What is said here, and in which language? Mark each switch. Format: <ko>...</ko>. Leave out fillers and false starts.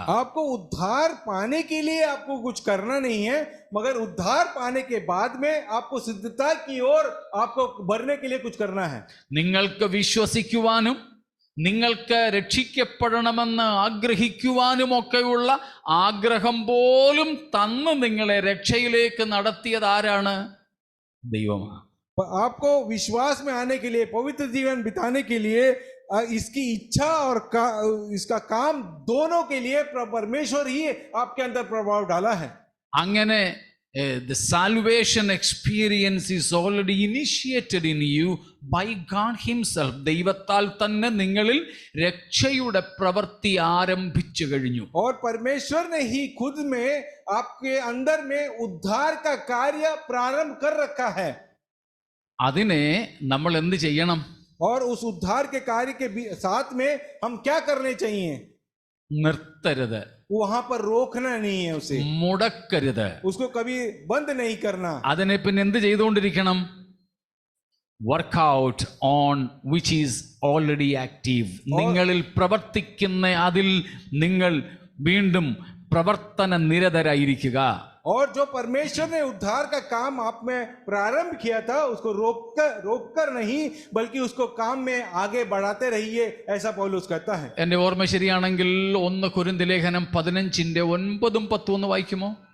<hi>आपको उद्धार पाने के लिए आपको कुछ करना नहीं है, मगर उद्धार पाने के बाद में आपको सिद्धता की ओर आपको बढ़ने के लिए कुछ करना है।</hi> <ml>നിങ്ങൾക്ക് വിശ്വസിക്കുവാനും നിങ്ങൾക്ക് രക്ഷിക്കപ്പെടണമെന്ന് ആഗ്രഹിക്കുവാനുമൊക്കെയുള്ള ആഗ്രഹം പോലും തന്ന് നിങ്ങളെ രക്ഷയിലേക്ക് നടത്തിയത് ആരാണ്? ദൈവമാണ്.</ml> <hi>आपको विश्वास में आने के लिए, पवित्र जीवन बिताने के लिए इसकी इच्छा और इसका काम दोनों के लिए परमेश्वर ही आपके अंदर प्रभाव डाला है।</hi> <ml>അങ്ങനെ</ml> <en>the salvation experience is already initiated in you by God himself.</en> <ml>ദൈവത്താൽ തന്നെ നിങ്ങളിൽ രക്ഷയുടെ പ്രവൃത്തി ആരംഭിച്ചു കഴിഞ്ഞു.</ml> <hi>और परमेश्वर ने ही खुद में आपके अंदर में उद्धार का कार्य प्रारंभ कर रखा है।</hi> <ml>അതിനെ നമ്മൾ എന്ത് ചെയ്യണം?</ml> <hi>और उस उद्धार के कार्य के साथ में हम क्या करने चाहिए?</hi> <ml>നിർത്തരുത്,</ml> <hi>वहां पर रोकना नहीं है, उसे</hi> <ml>മുടക്കരുത്,</ml> <hi>उसको कभी बंद नहीं करना।</hi> <ml>അതിനെ പിന്നെ എന്ത് ചെയ്തുകൊണ്ടിരിക്കണം?</ml> <en>Work out on which is already active.</en> <ml>നിങ്ങളിൽ പ്രവർത്തിക്കുന്ന അതിൽ നിങ്ങൾ വീണ്ടും പ്രവർത്തന നിരതരായിരിക്കുക.</ml> <hi>और जो परमेश्वर ने उद्धार का काम आप में प्रारंभ किया था, उसको रोककर नहीं, बल्कि उसको काम में आगे बढ़ाते रहिए, ऐसा पौलुस कहता है।</hi> <ml>എന്റെ ഓർമ്മ ശരിയാണെങ്കിൽ 1 കൊരിന്ത്യർ ലേഖനം 15:9-10 ഒന്ന് വായിക്കുമോ?</ml>